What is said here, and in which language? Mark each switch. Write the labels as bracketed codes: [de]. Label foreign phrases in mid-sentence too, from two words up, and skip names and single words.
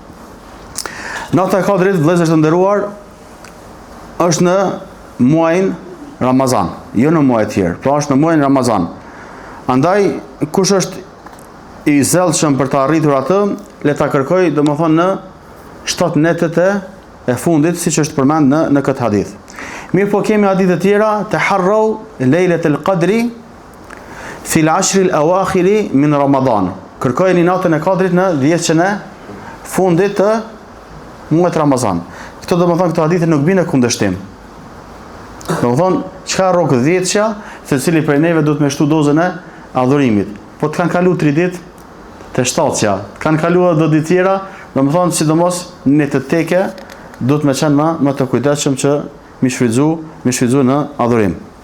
[sq] Nata e Kadrit, vëllezër të nderuar, është në muajin Ramazan, jo në muaj të tjerë, pra është në muajin Ramazan. Andaj kush është i zellshëm për të arritur atë, le ta kërkojë, domethënë në 7 netet e fundit, siç është përmend në këtë hadith. Mirë po kemi hadithe tjera, [ar] تحروا ليلة القدر في العشر الأواخر من رمضان. [sq] Kërkojeni natën e Kadrit në 10-shën e fundit të muajit Ramazan. Këto domethënë këto hadithe nuk bine kundërshtim. Domethënë çka rrok 10-sha, secili prej neve duhet me shtu dozën e adhurimit. Po të kanë kaluar 3 ditë të 7-sha, kanë kaluar do ditë tjera, domethënë sidomos në të teke duhet me qenë më të kujdesshëm që mi shfrytzu në adhurim.